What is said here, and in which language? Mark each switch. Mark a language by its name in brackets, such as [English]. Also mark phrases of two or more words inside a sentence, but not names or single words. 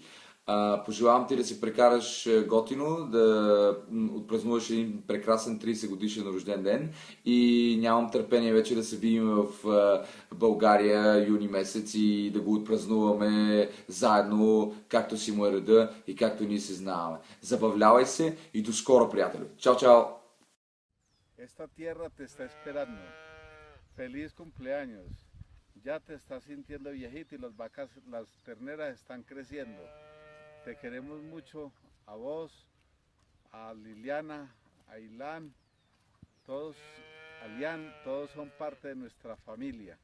[Bulgarian] Пожелавам ти да си прекараш готино, да отпразнуваш един прекрасен 30 годишен рожден ден и нямам търпение вече да се видим в България юни месец и да го отпразнуваме заедно, както си му е реда и както ние се знаваме. Забавлявай се и до скоро, приятели! Чао, чао! [Spanish] Esta tierra te está esperando. Feliz cumpleaños. Ya te estás sintiendo viejito y las vacas, las terneras están creciendo. Te queremos mucho a vos, a Liliana, a Ilan, todos a Lian, todos son parte de nuestra familia.